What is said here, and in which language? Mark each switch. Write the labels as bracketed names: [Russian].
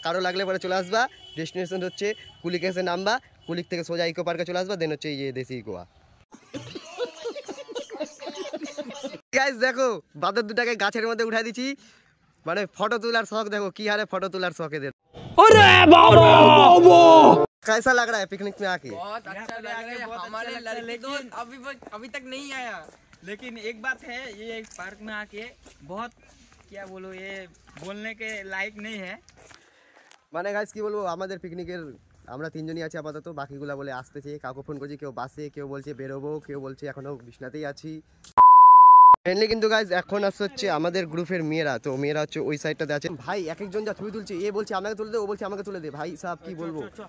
[Bangla] কারো লাগলে পরে চলে আসবা, ডেস্টিনেশন হচ্ছে কুলিক এসে নামবা, কুলিক থেকে সোজা ইকো পার্কে চলে আসবা, দেন হচ্ছে এই যে দেশি গোয়া। গাইস দেখো বাদর দুটাকে গাছের মধ্যে উঠাই দিছি, মানে ফটো তোলার শখ, দেখো কি হারে ফটো তোলার শখ এদের। [Hindi] कैसा लग रहा है पिकनिक में आके? बहुत अच्छा लग रहा है। हमारे लड़के दोस्त अभी तक नहीं आया, लेकिन एक बात है, ये एक पार्क में आके बहुत, क्या बोलो, ये बोलने के लायक नहीं है। [Bangla] মানে গাইস কি বলবো, আমাদের পিকনিকের আমরা তিনজনই আছি আপাতত, বাকিগুলা বলে আসতেছে, কাউকে ফোন করছি, কেউ বাসে, কেউ বলছে বেরোবো, কেউ বলছে এখনো বিছনাতেই আছি। মেনলি কিন্তু গাইস এখন আসছে হচ্ছে আমাদের গ্রুপের মেয়েরা, তো মেয়েরা হচ্ছে ওই সাইডটাতে আছে। ভাই এক একজন যা ছবি তুলছে, এ বলছে আমাকে তুলে দে, ও বলছে আমাকে তুলে দে, ভাই সাহেব কি বলবো।